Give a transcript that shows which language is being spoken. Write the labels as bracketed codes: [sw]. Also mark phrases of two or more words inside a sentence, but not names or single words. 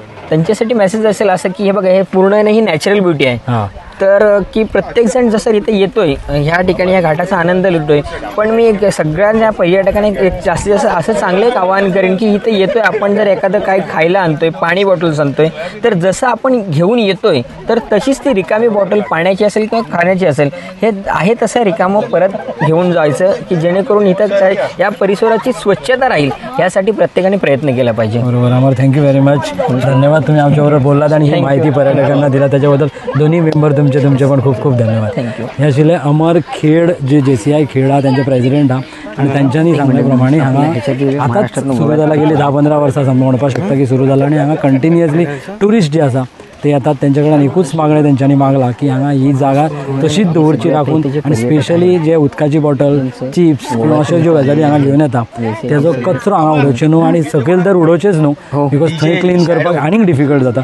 [mr] त्यांच्यासाठी मेसेज असेल असं की हे बघा हे पूर्ण ही [en] natural beauty [mr] आहे तर की प्रत्येकजण जसं इथे येतोय ह्या ठिकाणी या घाटाचा आनंद लुटतोय पण मी सगळ्या पर्यटकांनी जास्तीत जास्त असं चांगलं एक आवाहन करेन की इथे येतोय आपण जर एखादं काही खायला आणतोय पाणी बॉटल्स आणतोय तर जसं आपण घेऊन येतोय तर तशीच ती रिकामी बॉटल पाण्याची असेल किंवा खाण्याची असेल हे आहे तसं रिकामं परत घेऊन जायचं की जेणेकरून इथं या परिसराची स्वच्छता राहील यासाठी प्रत्येकाने प्रयत्न केला पाहिजे बरोबर अमर [en] thank you very much [mr] धन्यवाद तुम्ही आमच्याबरोबर बोललात आणि ही माहिती पर्यटकांना दिला त्याच्याबद्दल दोन्ही मेंबर तुमचे पण खूप खूप धन्यवाद. थँक्यू. [kok] हे आशिल्ले अमर खेड जे JCI खेड हा त्यांचे प्रेसिडेंट हा आणि त्यांच्यानी सांगल्या प्रमाणे हांगा आतांच सुरू जाला गेली 10-15 वर्सां म्हणपाक शकता की सुरू जाला आणि हांगा कंटिन्युअसली टुरिस्ट जे आसा ते येतात. त्यांच्या कडल्यान एकूच मागणें तेंच्यांनी मागला की हांगा ही जागा तशीच दवरची राखून आणि स्पेशली जे उदकाची बॉटल चिप्स किंवा अश्यो ज्यो गजाली हांगा घेवन येता तेजो कचरो हांगा उडोवचे न्हू आणि सकयल तर उडोवचेच न्हू बिकॉज थंय क्लीन करपाक आनीक डिफिकल्ट जाता.